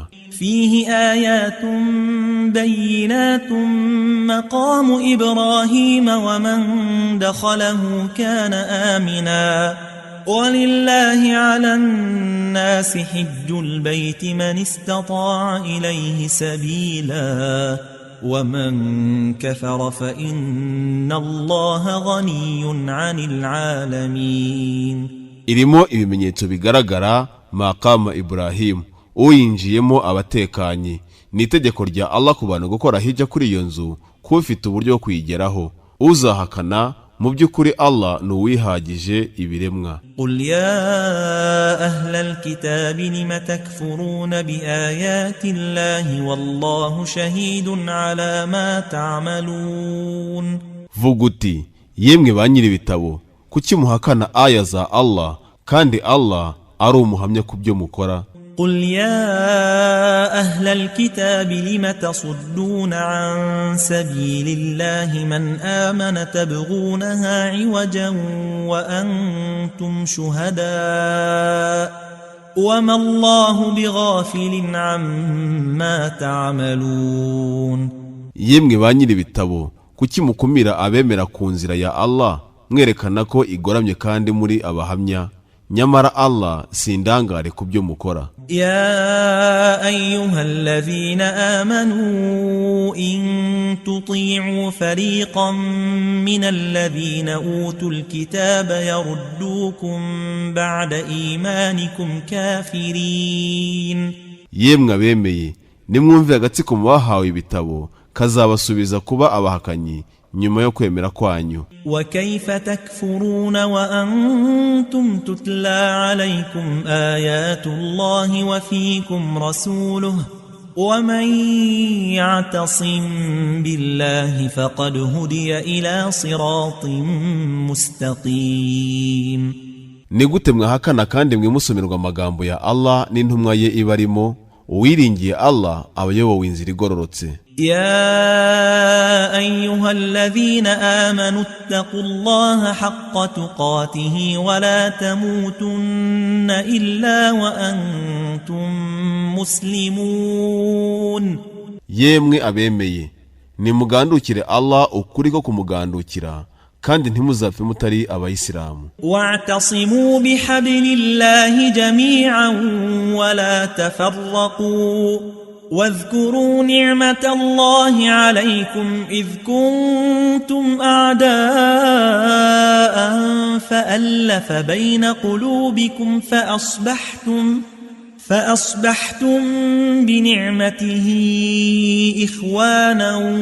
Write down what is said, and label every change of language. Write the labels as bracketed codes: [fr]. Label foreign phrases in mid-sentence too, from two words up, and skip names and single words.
[ar] فيه آيات بينات مقام إبراهيم ومن دخله كان آمنا ولله على الناس حج البيت من استطاع إليه سبيلا ومن كفر فإن الله غني عن العالمين. [rw] Irimo ibimenyetso bigaragara maqama Ibrahim uyinjiyemo abatekanye. Ni itegeko rya Allah ku bantu gukora hijja kuri iyo nzu kufite uburyo bwo kwigeraho. Uzahakana mu by'ukuri Allah nuwihagije ibiremwa. [ar] قل يا أهل الكتاب لم تكفرون بآيات الله والله شهيد على ما تعملون. [rw] Vuga uti yemwe ba nyiri ibitabo kuki muhakana aya za Allah kandi Allah ari umuhamya ku byo mukora. [ar] قل يا أهل الكتاب لم تصدون عن سبيل الله من آمن تبغونها عوجا وأنتم شهداء وما الله بغافل عما تعملون. [rw] Yemwe ba nyiri ibitabo kuki mukumira abemera ku nzira ya Allah mwerekana ko igoramye kandi muri abahamya nyamara Allah sindangare ku byo mukora. [ar] يا أيها الذين آمنوا إن تطيعوا فريقا من الذين أوتوا الكتاب يردوكم بعد إيمانكم كافرين. [rw] Yemwe abemeye nimwumve agatsiko mu bahawe ibitabo kazabasubiza kuba abahakanyi nyuma yo kwemera kwanyu. [ar] وكيف تكفرون وأنتم تتلى عليكم آيات الله وفيكم رسوله ومن يعتصم بالله فقد هدي إلى صراط مستقيم. [rw] Ni gute mwahakana kandi mwimusomerwa amagambo ya Allah n'intumwa ye ibarimo uwiringiye Allah abayobowe inzira igororotse. [ar] يا أيها الذين آمنوا اتقوا الله حق تقاته ولا تموتن إلا وأنتم مسلمون. [rw] Yemwe abemeye nimugandukire Allah ukuri ko kumugandukira kandi ntimuzapfe mutari abayisilamu. [ar] واعتصموا بحبل الله جميعا ولا تفرقوا واذكروا نعمة الله عليكم إذ كنتم أعداء فألف بين قلوبكم فأصبحتم بنعمته إخوانا